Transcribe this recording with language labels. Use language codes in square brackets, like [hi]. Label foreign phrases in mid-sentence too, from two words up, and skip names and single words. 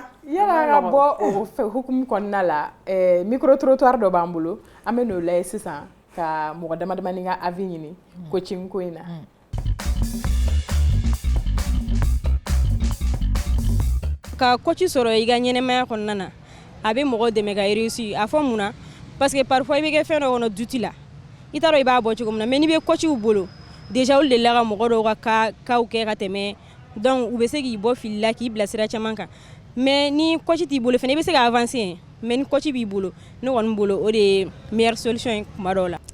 [bm] Yala ka bɔ o hukumu kɔnɔna la micro trottoir dɔ b'an bolo an bɛ n'o lajɛ sisan ka mɔgɔ damadamani ka avis ɲini coaching ko in na. Ka coach sɔrɔ i ka ɲɛnɛmaya kɔnɔna na a bɛ mɔgɔ dɛmɛ ka réussir a fɔ mun na [fr] parce que parfois [bm] i bɛ kɛ fɛn dɔ kɔnɔ duti la i t'a dɔn i b'a bɔ cogo min na mais n'i bɛ coachw bolo déjà olu de la ka mɔgɔ dɔw ka kaw kɛ ka tɛmɛ donc u bɛ se k'i bɔ fili la k'i bila sira caman kan. Mais ni coach t'i bolo fɛnɛ i bɛ se ka avancer mais ni coach b'i bolo ne kɔni bolo o de ye [fr] meilleure solution [bm] ye kuma dɔw la.